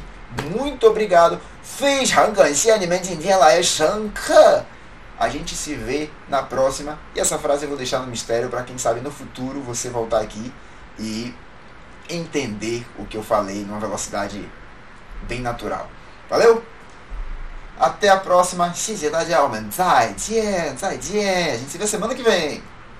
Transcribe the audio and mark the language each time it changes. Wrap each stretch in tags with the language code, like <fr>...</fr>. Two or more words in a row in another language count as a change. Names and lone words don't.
<pt>Muito obrigado. A gente se vê na próxima. E essa frase eu vou deixar no mistério para quem sabe no futuro você voltar aqui e entender o que eu falei numa velocidade bem natural. Valeu? Até a próxima.</pt> <zh>谢谢大家，我们再见，再见。</zh> <pt>A gente se vê semana que vem.</pt>